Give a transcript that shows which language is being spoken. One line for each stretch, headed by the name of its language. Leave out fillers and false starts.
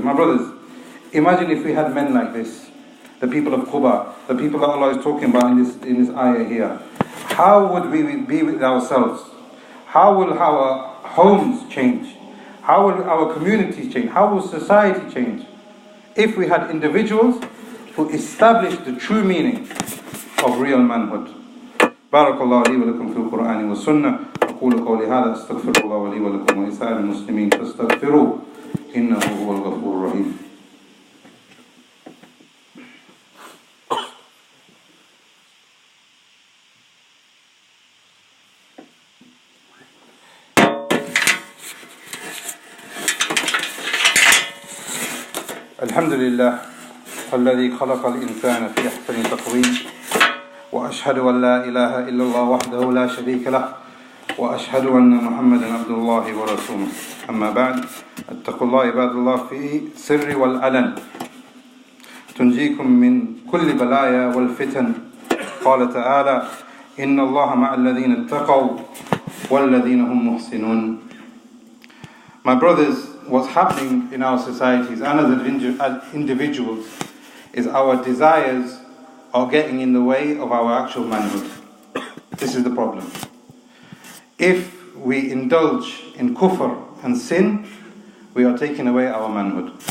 English: My brothers, imagine if we had men like this. The people of Khutbah, the people that Allah is talking about in this ayah here. How would we be with ourselves? How will our homes change? How will our communities change? How will society change? If we had individuals who established the true meaning of real manhood.
Arabic: بارك الله لي ولكم في القرآن والسنة. أقول قولي هذا أستغفر الله لي ولكم ولسائر المسلمين فاستغفروه إنه هو الغفور الرحيم. الحمد لله الذي خلق الإنسان في أحسن تقويم وأشهد أن لا إله إلا الله وحده لا شريك له وأشهد أن محمدا عبد الله ورسوله أما بعد اتقوا الله عباد الله في سر والعلن تنجيكم من كل بلايا والفتن قال تعالى إن الله مع الذين اتقوا والذين هم محسنون.
English: My brothers, what's happening in our societies and as individuals is our desires are getting in the way of our actual manhood. This is the problem. If we indulge in kufr and sin, we are taking away our manhood.